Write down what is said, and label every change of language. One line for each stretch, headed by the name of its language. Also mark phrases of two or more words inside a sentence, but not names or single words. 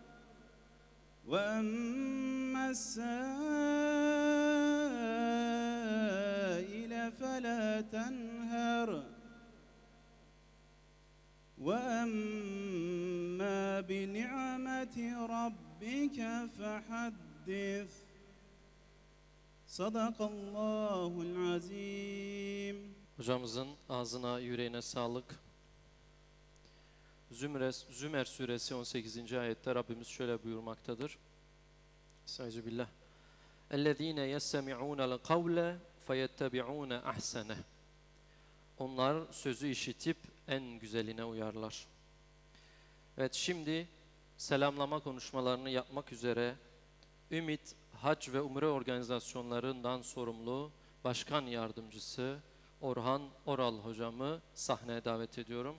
Arabic: وَأَمَّا السَّائِلَ فَلَا تَنْهَرْ وَأَمَّا بِنِعْمَةِ رَبِّكَ فَحَدِّثْ صدق الله العظيم.
Turkish: Hocamızın ağzına, yüreğine sağlık. Zümer suresi 18. ayette Rabbimiz şöyle buyurmaktadır.
Arabic: أستعيذ بالله. اَلَّذ۪ينَ يَسَّمِعُونَ الْقَوْلَ فَيَتَّبِعُونَ اَحْسَنَهِ.
Turkish: Onlar sözü işitip en güzeline uyarlar. Evet, şimdi selamlama konuşmalarını yapmak üzere Ümit Hac ve Umre organizasyonlarından sorumlu Başkan Yardımcısı Orhan Oral hocamı sahneye davet ediyorum.